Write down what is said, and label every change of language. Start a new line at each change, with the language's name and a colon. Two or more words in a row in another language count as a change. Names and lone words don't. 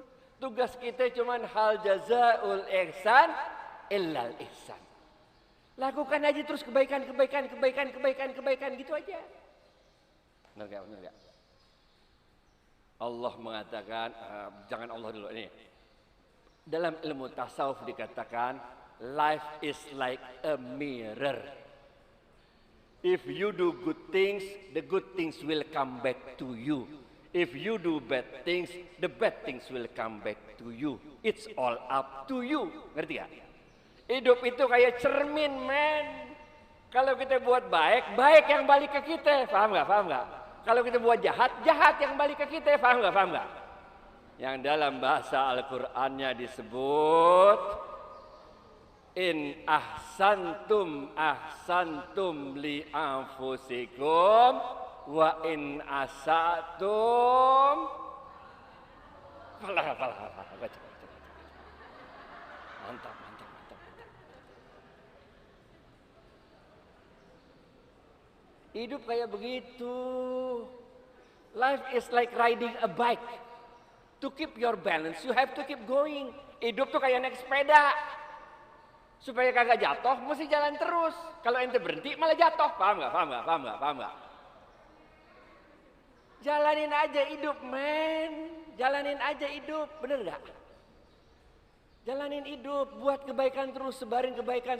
Indonesian: Tugas kita cuma
Arabic: هل جزاء الإحسان إلا الإحسان.
Indonesian: Lakukan aja terus kebaikan gitu aja. Benar gak? Allah mengatakan, jangan Allah dulu ini. Dalam ilmu tasawuf dikatakan,
English: life is like a mirror. If you do good things, the good things will come back to you. If you do bad things, the bad things will come back to you. It's all up to you.
Indonesian: Ngerti gak? Hidup itu kayak cermin, men. Kalau kita buat baik, baik yang balik ke kita. Paham gak? Kalau kita buat jahat, jahat yang balik ke kita. Paham gak? Yang dalam bahasa Al-Qur'annya disebut,
Arabic: إن أحسنتم لأنفسكم وإن أسأتم mantap.
Indonesian: Hidup kayak begitu.
English: Life is like riding a bike. To keep your balance, you have to keep going.
Indonesian: Hidup tuh kayak naik sepeda. Supaya kagak jatuh, mesti jalan terus. Kalau ente berhenti malah jatuh. Paham gak? Jalanin aja hidup, men. Jalanin aja hidup, bener gak? Jalanin hidup, buat kebaikan terus, sebarin kebaikan.